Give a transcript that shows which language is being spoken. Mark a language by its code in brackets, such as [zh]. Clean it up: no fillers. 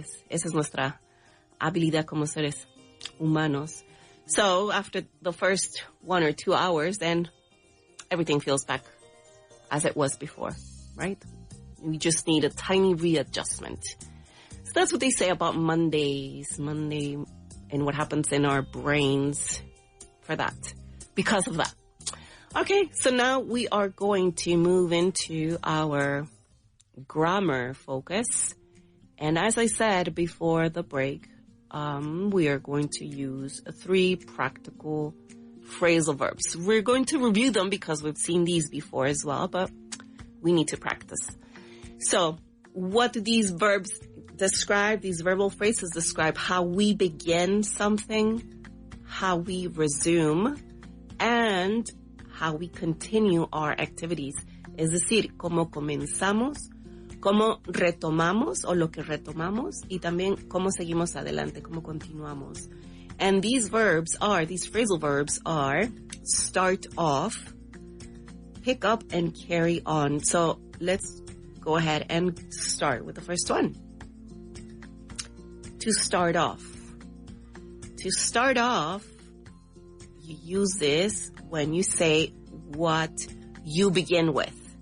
[es] Esa es nuestra habilidad como seres humanos. [en] So after the first 1 or 2 hours, then everything feels back as it was before, right? We just need a tiny readjustment. So that's what they say about Monday, and what happens in our brains for that, because of that. Okay, so now we are going to move into our grammar focus. And as I said before the break, we are going to use 3 practical phrasal verbs. We're going to review them because we've seen these before as well, but we need to practice. So what do these verbs describe? These verbal phrases describe how we begin something, how we resume, and how we continue our activities. [es] Es decir, cómo comenzamos, cómo retomamos o lo que retomamos, y también cómo seguimos adelante, cómo continuamos. [en] And these phrasal verbs are start off, pick up, and carry on. So let's go ahead and start with the first one. To start off. To start off, you use this when you say what you begin with.